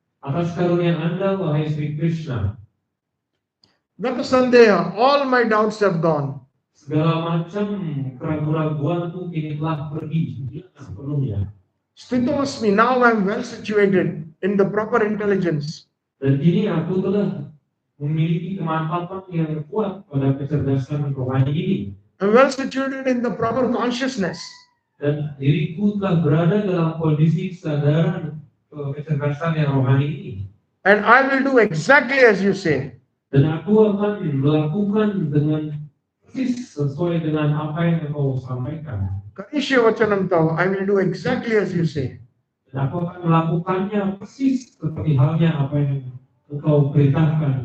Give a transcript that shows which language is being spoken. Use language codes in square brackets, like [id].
[id] Atas karunia Anda, wahai Sri Krishna. [sa] Gata sandeha, [en] all my doubts have gone. [id] Segala macam keraguan-keraguanku kini telah pergi, hilang sepenuhnya. [sa] Stito asmi, [en] now I am well situated in the proper intelligence. [id] Dan kini aku telah memiliki kemantapan yang kuat pada kecerdasan rohani ini. [en] I am well situated in the proper consciousness. [id] Dan diriku telah berada dalam kondisi kesadaran kecerdasan yang rohani ini. [en] And I will do exactly as you say. [id] Dan aku akan melakukan dengan persis sesuai dengan apa yang kau sampaikan. [sa] Karishya vachanam tava, [en] I will do exactly as you say. [id] Dan aku akan melakukannya persis seperti halnya apa yang engkau perintahkan.